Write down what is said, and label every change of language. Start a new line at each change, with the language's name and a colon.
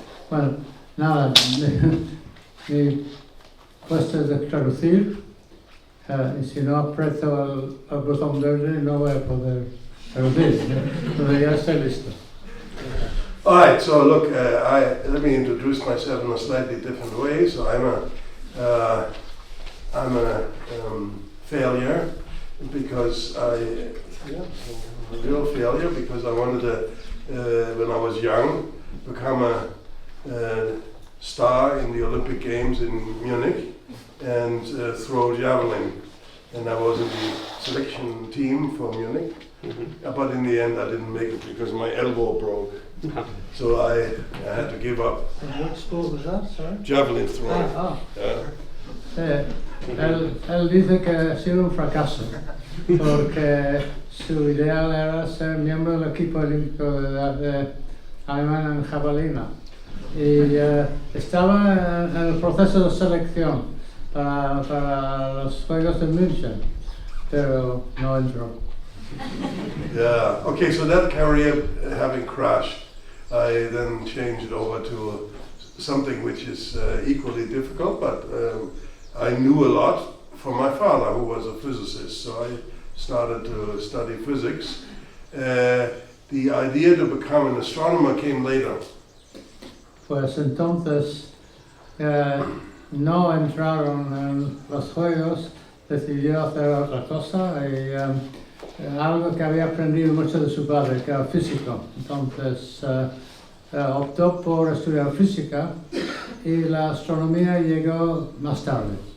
Spanish: Bueno, nada, mi cuesta de traducir, y si no aprieto el botón verde no voy a poder traducir, pero ya estoy listo.
English: All right, so look, let me introduce myself in a slightly different way. So I'm a I'm a failure because a real failure because I wanted to, when I was young, become a star in the Olympic Games in Munich and throw javelin. And I was in the selection team for Munich. But in the end I didn't make it because my elbow broke. So I had to give up. And what sport was that, sorry? Javelin throwing.
Spanish: Él dice que ha sido un fracaso porque su ideal era ser miembro del equipo olímpico de Alemania en jabalina y estaba en el proceso de selección para los Juegos de München, pero no entró.
English: Yeah, okay, so that career having crashed, I then changed over to something which is equally difficult, but I knew a lot from my father, who was a physicist, so I started to study physics. The idea to become an astronomer came later.
Spanish: Pues entonces no entraron en los Juegos, decidió hacer otra cosa y algo que había aprendido mucho de su padre, que era físico. Entonces optó por estudiar física y la astronomía llegó más tarde.